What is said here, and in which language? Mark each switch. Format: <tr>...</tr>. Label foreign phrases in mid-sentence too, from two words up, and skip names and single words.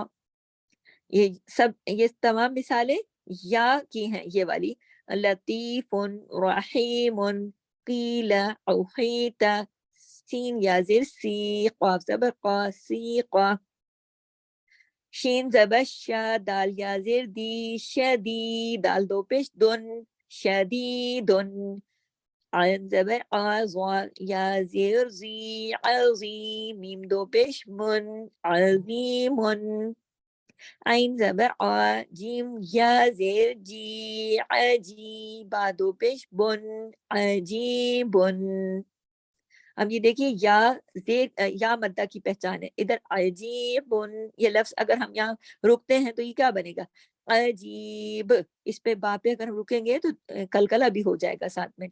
<ur>یہ تمام مثالیں یا کی ہیں، یہ والی لطیف، رحیم، قیل، اوحیت. سین یا زیر سی، قاف زبر قا، سیقا. شین زبر شا، دال یا زیر دی، شدی، دال دو پیش دن، شدیدن. عین زبر آز، یا زیر زی، عظی، میم دو پیش من، عظیمن. عین زبر آ، جیم یا زیر جی، عجی، با دو پیش بن، عجیبن. اب یہ دیکھیے یا زیر یا مدہ کی پہچان ہے. ادھر عجیبن یہ لفظ اگر ہم یہاں رکتے ہیں تو یہ کیا بنے گا؟ عجیب. اس پہ با پہ اگر ہم رکیں گے تو کلکلا بھی ہو جائے گا ساتھ میں.</ur>